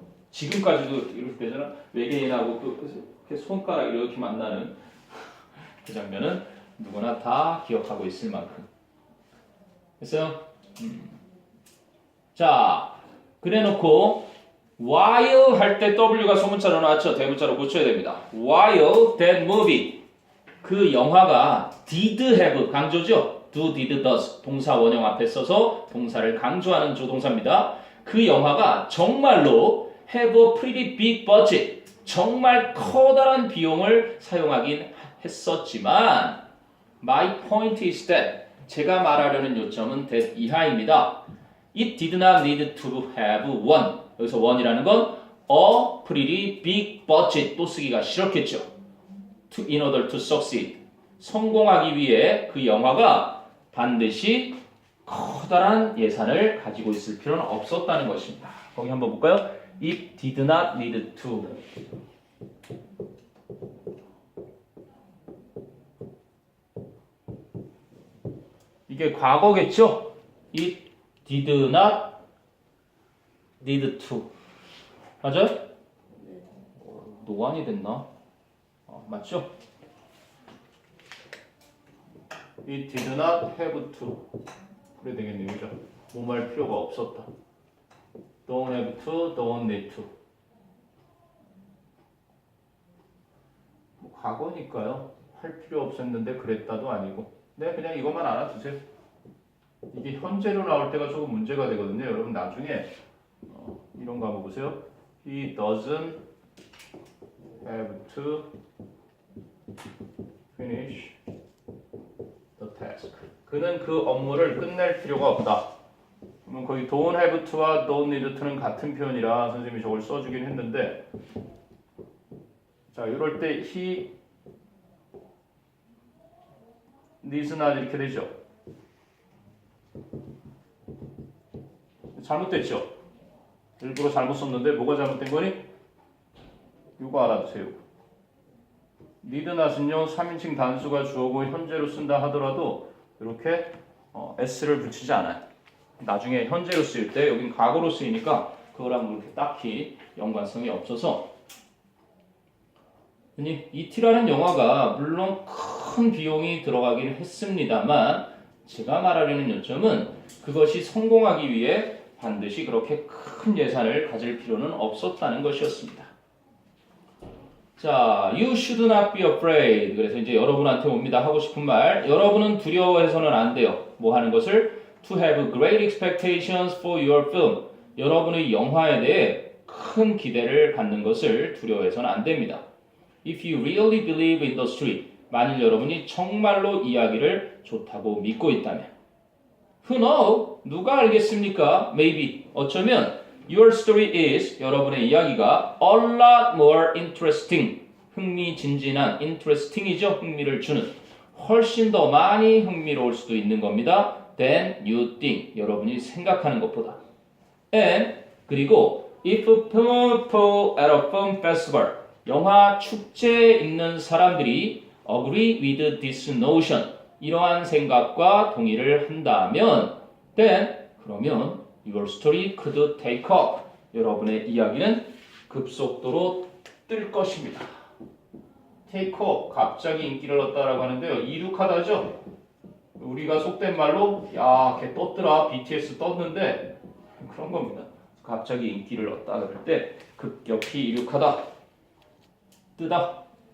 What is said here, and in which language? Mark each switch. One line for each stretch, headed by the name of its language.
Korean: 지금까지도 이럴 때잖아. 외계인하고 그 손가락 이렇게 만나는 그 장면은 누구나 다 기억하고 있을 만큼. 됐어요? 자, 그래놓고 while 할 때 W가 소문자로 나왔죠. 대문자로 고쳐야 됩니다.
English: While that movie
Korean: 그 영화가
English: did have
Korean: 강조죠.
English: do, did, does 동사 원형 앞에 써서 동사를 강조하는 조동사입니다.
Korean: 그 영화가 정말로
English: have a pretty big budget
Korean: 정말 커다란 비용을 사용하긴 했었지만
English: my point is that
Korean: 제가 말하려는 요점은 that 이하입니다.
English: It did not need to have one
Korean: 여기서
English: one
Korean: 이라는 건
English: a pretty big budget
Korean: 또 쓰기가 싫었겠죠.
English: in order to succeed
Korean: 성공하기 위해 그 영화가 반드시 커다란 예산을 가지고 있을 필요는 없었다는 것입니다. 거기 한번 볼까요?
English: It did not need to
Korean: 이게 과거겠죠?
English: It did not need to
Korean: 맞아요? 노안이 됐나? 맞죠?
English: It did not have to
Korean: 그래 되겠네요. 그죠? 뭐말 필요가 없었다.
English: Don't have to, don't need to
Korean: 뭐 과거니까요. 할 필요 없었는데 그랬다도 아니고 네, 그냥 이것만 알아두세요. 이게 현재로 나올 때가 조금 문제가 되거든요. 여러분 나중에 이런 거 한번 보세요.
English: He doesn't have to finish the task.
Korean: 그는 그 업무를 끝낼 필요가 없다. 그러면 거기 don't have to와 don't need to는 같은 표현이라 선생님이 저걸 써주긴 했는데 자 이럴 때
English: he needs not
Korean: 이렇게 되죠. 잘못됐죠? 일부러 잘못 썼는데 뭐가 잘못된 거니? 이거 알아두세요. need not은요 3인칭 단수가 주어고 현재로 쓴다 하더라도 이렇게 s를 붙이지 않아요. 나중에 현재로 쓰일 때 여긴 과거로 쓰이니까 그거랑 그렇게 딱히 연관성이 없어서 이티라는 영화가 물론 큰 비용이 들어가긴 했습니다만 제가 말하려는 요점은 그것이 성공하기 위해 반드시 그렇게 큰 예산을 가질 필요는 없었다는 것이었습니다.
English: 자, you should not be afraid.
Korean: 그래서 이제 여러분한테 옵니다. 하고 싶은 말. 여러분은 두려워해서는 안 돼요. 뭐 하는 것을?
English: To have great expectations for your film.
Korean: 여러분의 영화에 대해 큰 기대를 갖는 것을 두려워해서는 안 됩니다.
English: If you really believe in the story.
Korean: 만일 여러분이 정말로 이야기를 좋다고 믿고 있다면.
English: Who knows?
Korean: 누가 알겠습니까?
English: Maybe.
Korean: 어쩌면
English: your story is
Korean: 여러분의 이야기가
English: a lot more interesting.
Korean: 흥미진진한 interesting이죠. 흥미를 주는. 훨씬 더 많이 흥미로울 수도 있는 겁니다.
English: than you think.
Korean: 여러분이 생각하는 것보다.
English: And
Korean: 그리고
English: if people at a film festival
Korean: 영화 축제에 있는 사람들이
English: agree with this notion
Korean: 이러한 생각과 동의를 한다면
English: then
Korean: 그러면
English: your story could take off
Korean: 여러분의 이야기는 급속도로 뜰 것입니다. take off 갑자기 인기를 얻다라고 하는데요. 이륙하다죠. 우리가 속된 말로 야, 걔 떴더라. BTS 떴는데 그런 겁니다. 갑자기 인기를 얻다 그럴 때 급격히 이륙하다. 뜨다.